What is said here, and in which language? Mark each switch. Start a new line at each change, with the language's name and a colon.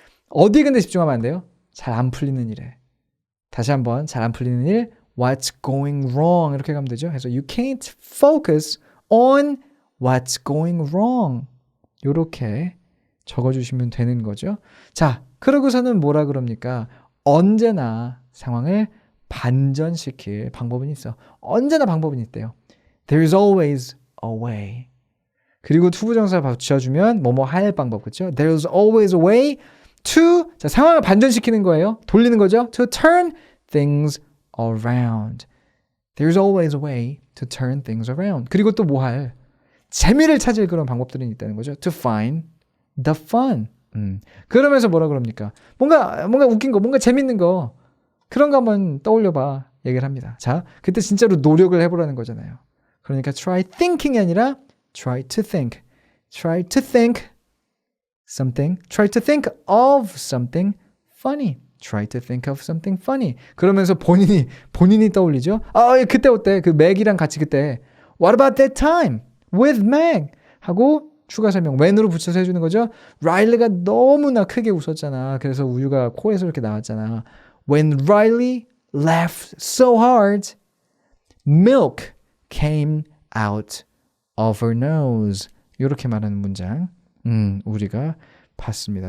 Korean: 어디 근데 집중하면 안 돼요? 잘 안 풀리는 일에. 다시 한번 잘 안 풀리는 일
English: what's going wrong
Korean: 이렇게 가면 되죠.
English: 그래서 you can't focus on what's going wrong
Korean: 이렇게 적어주시면 되는 거죠. 자, 그러고서는 뭐라 그럽니까? 언제나 상황을 반전시킬 방법은 있어. 언제나 방법은 있대요.
English: There's always a way.
Korean: 그리고 투부정사 붙여주면 뭐뭐 할 방법, 그렇죠?
English: There's always a way to
Korean: 자, 상황을 반전시키는 거예요. 돌리는 거죠.
English: To turn things around. There's always a way to turn things around.
Korean: 그리고 또 뭐 할? 재미를 찾을 그런 방법들이 있다는 거죠.
English: To find the fun.
Korean: 그러면서 뭐라 그럽니까? 뭔가 웃긴 거, 뭔가 재밌는 거 그런 거 한번 떠올려봐 얘기를 합니다. 자, 그때 진짜로 노력을 해보라는 거잖아요.
English: 그러니까 try thinking이 아니라 try to think. Try to think something. Try to think of something funny. Try to think of something funny.
Korean: 그러면서 본인이 떠올리죠. 아, 그때 어때? 그 맥이랑 같이 그때
English: What about that time with Meg?
Korean: 하고 추가 설명 when으로 붙여서 해주는 거죠. 라일리가 너무나 크게 웃었잖아. 그래서 우유가 코에서 이렇게 나왔잖아.
English: When Riley laughed so hard, milk came out of her nose.
Korean: 이렇게 말하는 문장 우리가 봤습니다.